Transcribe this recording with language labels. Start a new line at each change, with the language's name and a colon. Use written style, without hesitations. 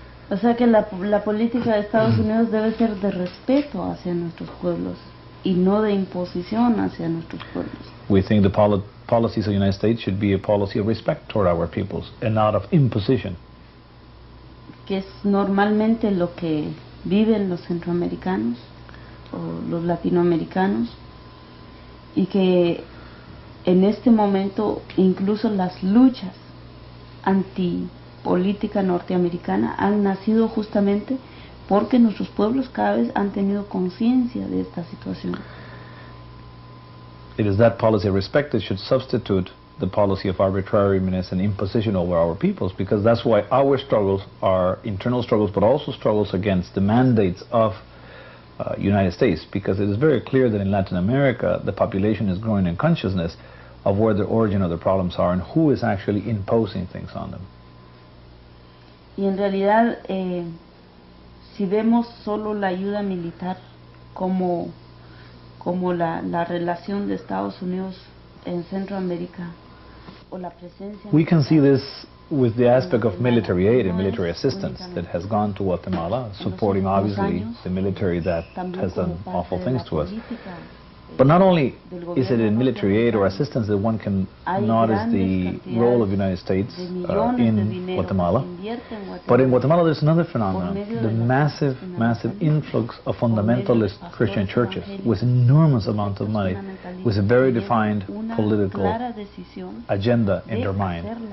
Spanish: O sea que la política de Estados Unidos debe ser de respeto hacia nuestros pueblos y no de imposición hacia nuestros pueblos.
English: We think the policies of the United States should be a policy of respect toward our peoples and not of imposition.
Spanish: Que es normalmente lo que viven los centroamericanos o los latinoamericanos, y que en este momento incluso las luchas antipolítica norteamericana han nacido justamente porque nuestros pueblos cada vez han tenido conciencia de esta situación.
English: It is that policy of respect that should substitute the policy of arbitrariness and imposition over our peoples, because that's why our struggles are internal struggles, but also struggles against the mandates of United States, because it is very clear that in Latin America the population is growing in consciousness of where the origin of the problems are and who is actually imposing things on them.
Spanish: Y en realidad, si vemos solo la ayuda militar como la relación de Estados Unidos en Centroamérica o la presencia,
English: we can see this with the aspect of military aid and military assistance that has gone to Guatemala, supporting obviously the military that has done awful things to us. But not only is it in military aid or assistance that one can notice the role of the United States in Guatemala, but in Guatemala there's another phenomenon, the massive influx of fundamentalist Christian churches with enormous amounts of money, with a very defined political agenda in their mind.